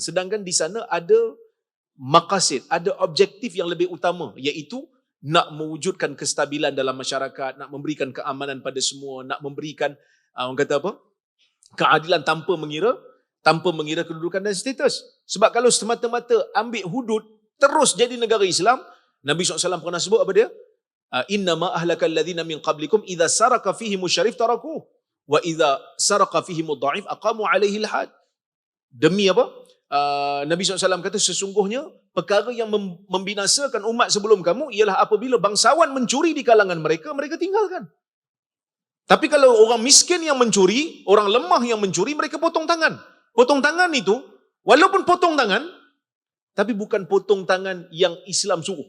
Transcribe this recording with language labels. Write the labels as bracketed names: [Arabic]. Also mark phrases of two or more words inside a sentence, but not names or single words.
[Malay] Sedangkan di sana ada maqasid, ada objektif yang lebih utama, iaitu nak mewujudkan kestabilan dalam masyarakat, nak memberikan keamanan pada semua, nak memberikan orang kata apa? Keadilan tanpa mengira kedudukan dan status. Sebab kalau semata-mata ambil hudud terus jadi negara Islam, Nabi SAW pernah sebut apa dia? [Arabic] إنما أهلك الذين من قبلكم إذا سرق فيهم الشريف تركوه وإذا سرق فيهم الضعيف أقاموا عليه الحد. [Malay] Demi apa? Nabi SAW kata sesungguhnya perkara yang membinasakan umat sebelum kamu ialah apabila bangsawan mencuri di kalangan mereka, mereka tinggalkan. Tapi kalau orang miskin yang mencuri, orang lemah yang mencuri, mereka potong tangan. Potong tangan itu, walaupun potong tangan, tapi bukan potong tangan yang Islam suruh.